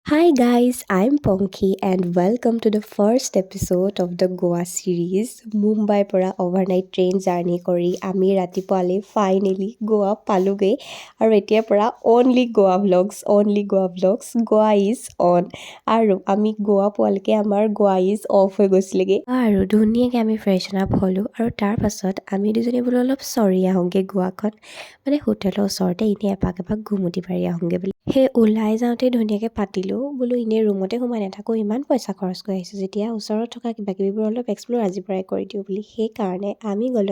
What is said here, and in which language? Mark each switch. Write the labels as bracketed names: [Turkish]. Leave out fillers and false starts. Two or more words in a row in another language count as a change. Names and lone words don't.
[English] Hi guys, I'm Ponky and welcome to the first episode of the Goa series. [Assamese] Mumbai পৰা [English] overnight train journey [Assamese] কৰি আমি ৰাতিপুৱালে finally Goa পালোগে আৰু এতিয়াৰ পৰা [English] only Goa vlogs Goa is on [Assamese] আৰু আমি Goa পোৱালৈকে আমাৰ [English] Goa is off [Assamese] হৈ গৈছিলেগে আৰু ধুনীয়াকৈ আমি [English] freshen up [Assamese] হলো আৰু তাৰ পাছত আমি দুজনী বোলো অলপ চৰি আহোঁগে গোৱাখন মানে হোটেলৰ ওচৰতে এনে এপাক ঘুমুটি পাৰি আহোঁগে বুলি সেই ওলাই যাওঁতে ধুনীয়াকৈ পাতিলোঁ বোলো এনেই ৰুমতে সোমাই নাথাকোঁ ইমান পইচা খৰচ কৰি আহিছোঁ যেতিয়া ওচৰত থকা কিবাকিবিবোৰ অলপ এক্সপ্ল'ৰ আজিৰ পৰাই কৰি দিওঁ বুলি সেইকাৰণে আমি গ'লোঁ